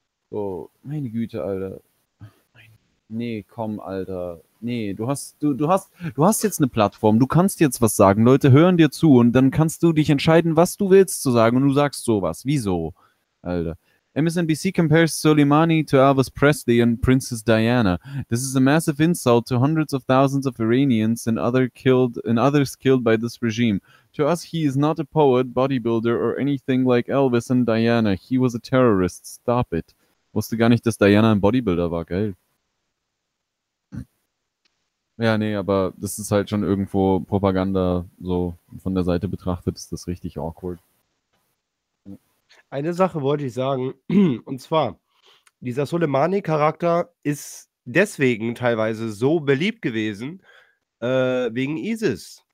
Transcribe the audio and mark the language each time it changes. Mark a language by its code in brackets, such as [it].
[de] Oh, meine Güte, Alter. Nee, komm, Alter. Nee, du hast jetzt eine Plattform. Du kannst jetzt was sagen. Leute hören dir zu und dann kannst du dich entscheiden, was du willst zu sagen und du sagst sowas. Wieso, Alter? [en] MSNBC compares Soleimani to Elvis Presley and Princess Diana. This is a massive insult to hundreds of thousands of Iranians and others killed by this regime. To us, he is not a poet, bodybuilder or anything like Elvis and Diana. He was a terrorist. Stop it. [de] Wusste gar nicht, dass Diana ein Bodybuilder war, gell? Ja, nee, aber das ist halt schon irgendwo Propaganda, so von der Seite betrachtet, ist das richtig awkward. Eine Sache wollte ich sagen, und zwar, dieser Soleimani-Charakter ist deswegen teilweise so beliebt gewesen, wegen ISIS.